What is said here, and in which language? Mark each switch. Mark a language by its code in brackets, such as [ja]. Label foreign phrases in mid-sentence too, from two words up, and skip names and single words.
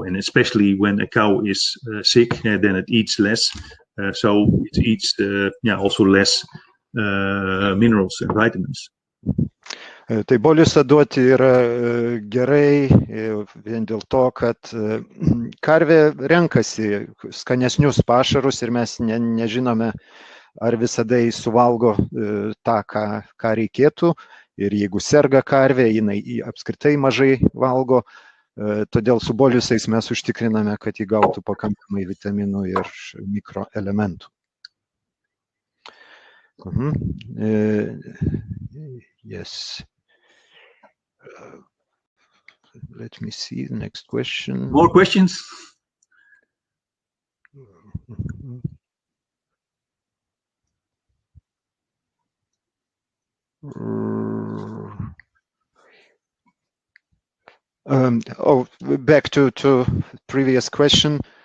[en] And especially when a cow is sick, then it eats less. So it eats also less minerals and vitamins. [lt] Tai bolusą duoti yra gerai vien dėl to, kad karvė renkasi skanesnius pašarus ir mes nežinome, ar visada jis suvalgo tą, ką reikėtų. Ir jeigu serga karvė, jinai apskritai mažai valgo. Todėl su bolusais mes užtikriname, kad jį gautų pakankamai vitaminų ir mikroelementų. [en] Yes. Let me see the next question. More questions? Back to previous question.